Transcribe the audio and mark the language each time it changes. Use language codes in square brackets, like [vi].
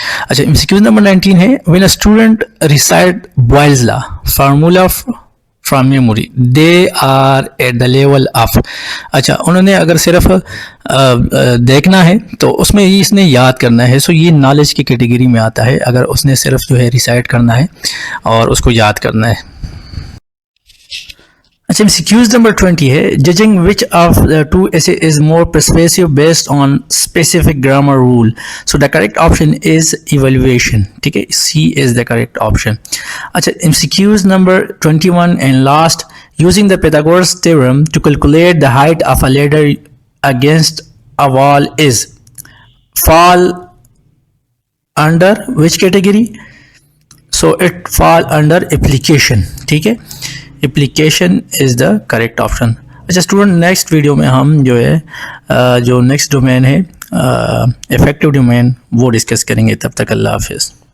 [hi] अच्छा, MCQ number 19 है, [en] when a student recite Boyle's law formula from memory they are at the level of, [hi] अच्छा उन्होंने अगर सिर्फ देखना है तो उसमें ही इसने याद करना है, सो ये नॉलेज की कैटेगरी में आता है अगर उसने सिर्फ जो है रिसाइट करना है और उसको याद करना है। [en] अच्छा, MCQs नंबर 20 है, judging which of the two essays is more persuasive based on specific grammar rule, so the correct option is evaluation, ठीक है, C is the correct option. अच्छा, MCQs नंबर 21 and last, using the Pythagoras theorem to calculate the height of a ladder against a wall is fall under which category? So it fall under application, ठीक है, application is the correct option. [hi] अच्छा student, next video में हम जो है जो next domain है affective domain वो डिस्कस करेंगे। तब तक अल्लाह हाफिज़।